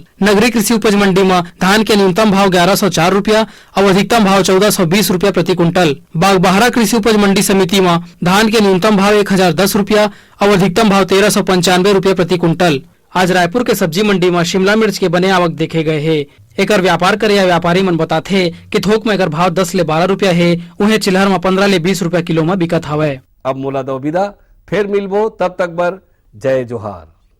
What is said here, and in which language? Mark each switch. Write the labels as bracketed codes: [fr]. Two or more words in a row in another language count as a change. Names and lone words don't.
[hne] नगरी कृषि उपज मंडी में धान के न्यूनतम भाव 1104 रुपया और अधिकतम भाव 1420 रुपया प्रति कुंटल। बागबाहरा कृषि उपज मंडी समिति में धान के न्यूनतम भाव 1010 रुपया और अधिकतम भाव 1395 रुपया प्रति कुंटल। आज रायपुर के सब्जी मंडी में शिमला मिर्च के बने आवक देखे गए है। एकर व्यापार करे या व्यापारी मन बताथे कि थोक में एकर भाव 10 ले 12 रुपया है, उन्हें चिल्हर में 15 ले 20 रुपया किलो में बिकत हवय। अब मोला दो विदा, फिर मिलबो। तब तक बर जय जोहार।